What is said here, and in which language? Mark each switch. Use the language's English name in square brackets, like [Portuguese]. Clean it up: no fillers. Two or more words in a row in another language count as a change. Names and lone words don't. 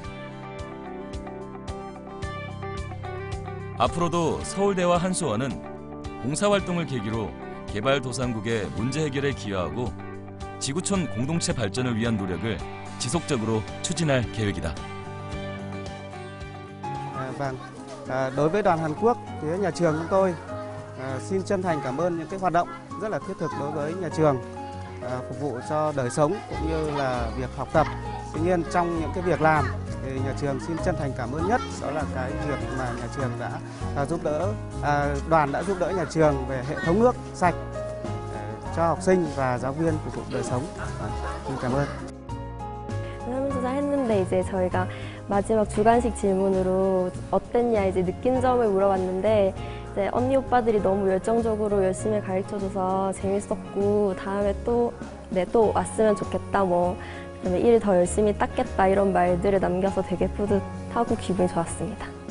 [Korean] 앞으로도 서울대와 한수원은 봉사활동을 계기로 개발도상국의 문제 해결에 기여하고 지구촌 공동체 발전을 위한 노력을 지속적으로 추진할 계획이다. [Vietnamese] Vâng, đối với đoàn Hàn Quốc, phía nhà trường chúng tôi xin chân thành cảm ơn những cái hoạt động rất là thiết thực đối với nhà trường, phục vụ cho đời sống cũng như là việc học tập. Tuy nhiên trong những cái việc làm thì nhà trường xin chân thành cảm ơn nhất đó là cái việc mà nhà trường đã giúp đỡ, đoàn đã giúp đỡ nhà trường về hệ thống nước sạch cho học sinh và giáo viên phục vụ đời sống. Xin cảm ơn. [Korean] 했는데 이제 저희가 마지막 주관식 질문으로 어땠냐 이제 느낀 점을 물어봤는데 이제 언니 오빠들이 너무 열정적으로 열심히 가르쳐줘서 재밌었고 다음에 또 왔으면 좋겠다 뭐 그다음에 일 더 열심히 닦겠다 이런 말들을 남겨서 되게 뿌듯하고 기분이 좋았습니다.